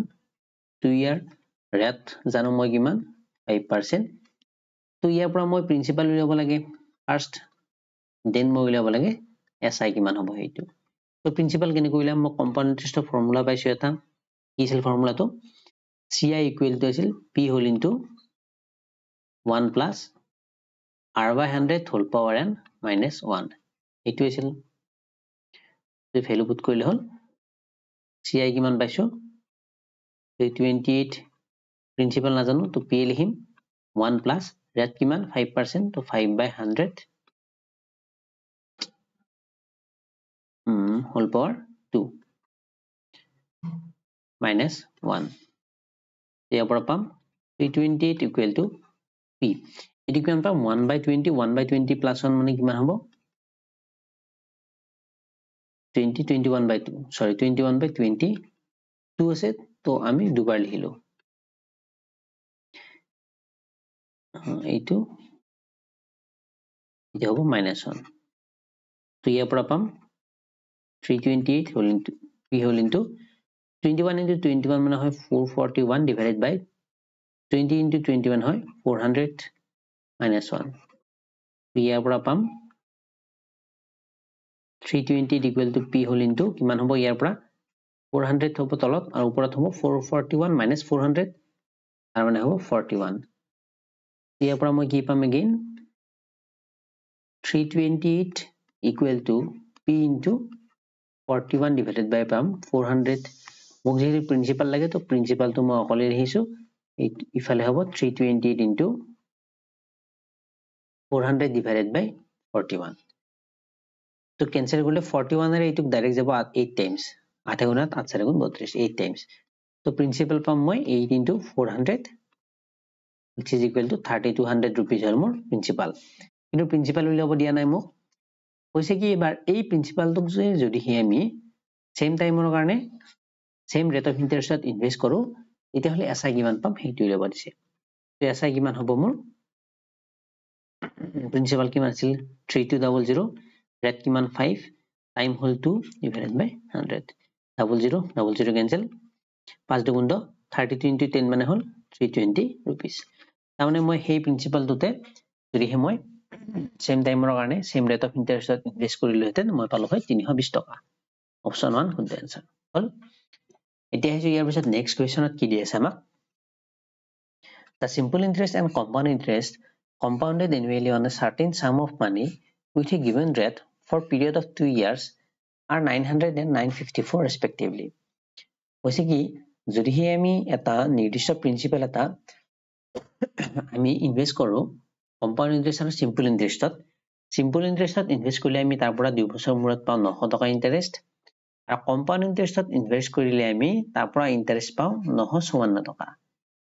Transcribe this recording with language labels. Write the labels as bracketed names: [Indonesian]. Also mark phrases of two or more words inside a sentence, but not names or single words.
[Assamese] 2 ইয়াৰ ৰেট জানো মই কিমান 5% তো ইয়াৰ পৰা মই প্ৰিন্সিপাল উলিয়াব লাগে [English] first then [Assamese] মই উলিয়াব লাগে এসআই কিমান হ'ব হেইটো তো প্ৰিন্সিপাল কেনেকৈ উলিয়াম মই [English] compound interestৰ formula [Assamese] পাইছো এটা কি আছিল ফৰ্মুলাটো [English] CI equal to [Assamese] আছিল [English] P whole into 1 plus R by 100 whole power n minus 1 [Assamese] এইটো আছিল তো [English] value put [Assamese] কৰিলে হল CI কিমান পাইছো 328 প্ৰিন্সিপাল নাজানো তো P লিখিম 1 plus ৰেট কিমান 5% তো 5 by 100 [English] whole power 2 minus 1 [Assamese] ইয়াৰ পৰা পাম 328 [English] equal to P [Assamese] এটো কিমান পাম 1 by 20 1 by 20 plus 1 মানে কিমান হ'ব 20 21 by 2 [English] sorry 21 by 20 [Assamese] 2 আছে তো আমি দুবাৰ লিখিলো এইটো এটা হ'ব -1 তো ইয়াৰ পৰা পাম 328 [English] whole into P whole into 21 into 21 [Assamese] মানে হয় 441 [English] divided by 20 into 21 [Assamese] হয় [English] 400 minus 1 [Assamese] তো ইয়াৰ পৰা পাম 320 [English] equal to P whole into [Assamese] কিমান হ'ব ইয়াৰ পৰা 400 হ'ব তলত আৰু ওপৰত হ'ব 441 [English] minus 400 [Assamese] তাৰ মানে হ'ব 41 ইয়াৰ পৰা মই কি পাম [English] again 328 equal to P into 41 divided by [Assamese] পাম 400 মোক যেহেতু প্ৰিন্সিপাল লাগে তো প্ৰিন্সিপালটো মই অকলে লিখিছো ইফালে হ'ব 328 into [English] 400 divided by 41 [Assamese] তো ক্যান্সেল কৰিলে 41 এর এইটুক ডাইরেক্ট যাব 8 টাইমস 8 গুণাত 8 4 গুণ 32 8 টাইমস তো প্রিন্সিপাল পাম মই [English] 8 into 400 which is equal to 3200 rupees [Assamese] হল মোৰ প্রিন্সিপাল কিন্তু প্রিন্সিপাল উলিয়াব দিয়া নাই মোক কৈছে কি এবাৰ এই প্ৰিন্সিপালটোক যদি আমি [English] same timeৰ [Assamese] কাৰণে [English] same rate of interestত [Assamese] ইনভেস্ট কৰো তেতিয়া হলে এসআই কিমান পাম হেইটো উলিয়াব দিছে তো এসআই কিমান হ'ব মোৰ প্ৰিন্সিপাল কিমান আছিল 3200 ৰেট কিমান 5 টাইম হল [English] 2 divided by 100 [Assamese] 00 00 [English] cancel 5 2 10 32 into 10 [Assamese] মানে হল 320 rupees তাৰমানে মই হেই প্ৰিন্সিপালটোতে যদি মই [English] same timeৰ [Assamese] কাৰণে [English] same rate of interestত [Assamese] ইনভেস্ট কৰিলো হেতেন মই পালো হয় 320 টকা অপচন 1 শুদ্ধ আনসাৰ হল এতিয়া হৈছে ইয়াৰ পিছত [English] next questionত [Assamese] কি দি আছে আমাক [English] the simple interest and compound interest compounded annually on a certain sum of money with a given rate for period of 2 years are 900 and 954 respectively [Assamese] কৈছে কি যদি আমি এটা নিৰ্দিষ্ট প্ৰিন্সিপাল এটা আমি ইনভেস্ট কৰো [English] compound interest [Assamese] আৰু [English] simple interestত [Assamese] ইনভেস্ট কৰিলে আমি তাৰ পৰা 2 বছৰ মূৰত পাও 900 টকা ইন্টাৰেষ্ট আৰু [English] compound interestত [Assamese] ইনভেস্ট কৰিলে আমি তাৰ পৰা ইন্টাৰেষ্ট পাও 954 টকা